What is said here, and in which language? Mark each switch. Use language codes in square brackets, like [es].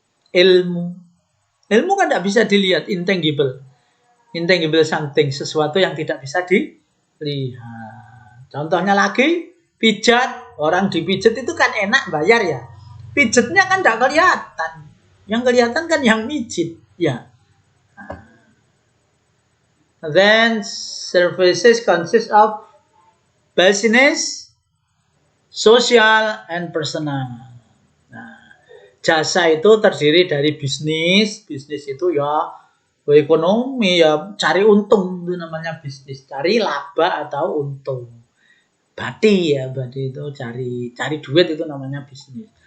[id] Ilmu kan tidak bisa dilihat, [en] intangible something, [id] sesuatu yang tidak bisa dilihat. Contohnya lagi pijat, orang dipijat itu kan enak, bayar ya. Pijatnya kan tidak kelihatan, yang kelihatan kan yang mijit ya. [en] Then services consist of business, social, and personal. [id] Nah, jasa itu terdiri dari bisnis. Bisnis itu ya ekonomi, ya cari untung, itu namanya bisnis. Cari laba atau untung. Bati itu cari duit, itu namanya bisnis.